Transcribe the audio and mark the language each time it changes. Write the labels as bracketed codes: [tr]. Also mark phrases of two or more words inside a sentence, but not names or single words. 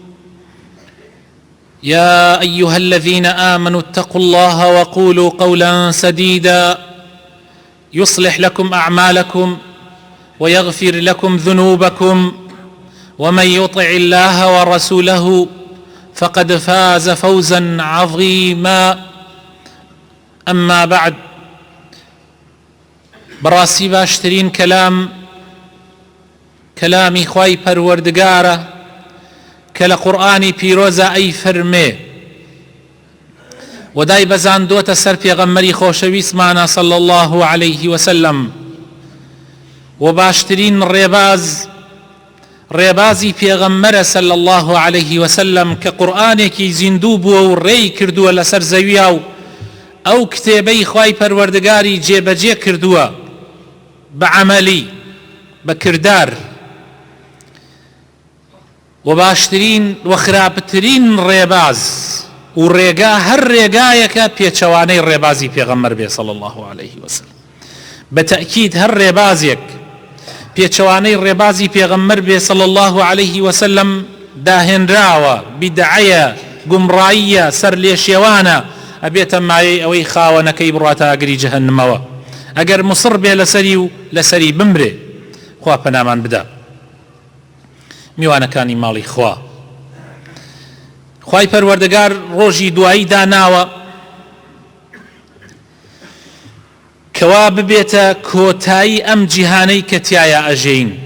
[ar] يا أيها الذين آمنوا اتقوا الله وقولوا قولا سديدا يصلح لكم أعمالكم ويغفر لكم ذنوبكم، ومن يطع الله ورسوله فقد فاز فوزا عظيما. أما بعد، [ckb] براسي باشترين كلامي خواي پروردگارە کە لە قورئانی پیرۆزە ئەی فەرمێ ودای بەزاندۆتە سەر پێغەمبەری خۆشەویستمانە [ar] صلى الله عليه وسلم، [ckb] و باشترین ڕێبازی پێغەمبەرە [ar] صلى الله عليه وسلم [ckb] کە قورئانێکی زیندوو بووە و ڕێی کردووە لەسەر زەویە و ئەو کتێبەی خوای پەروەردگاری جێبەجێ کردووە بە عەمەلی بە کردار، و باشترین و خراپترین ڕێباز و ڕێگا هەر ڕێگایەکە پێچەوانەی ڕێبازی پێغەمبەر بێ [ar] صلى الله عليه وسلم. [ckb] بەتەئکید هەر ڕێبازێک پێچەوانەی ڕێبازی پێغەمبەر بێ [ar] صلى الله عليه وسلم [ckb] داهێنراوە، بیدعەیە، گومڕاییە، سەر لێشێوانە، ئەبێتە مایەی ئەوەی خاوەنەکەی بڕاتە ئاگری جەهەنەمەوە. ئەگەر مصر بێ لەسەری و لەسەری بمرێ، خوا پەنامان بدا. میوانەکانی ماڵی خوا، خوای پەروەردگار ڕۆژی دوایی داناوە کەوا ببێتە کۆتایی ئەم جیهانەی کە تایە ئەژین.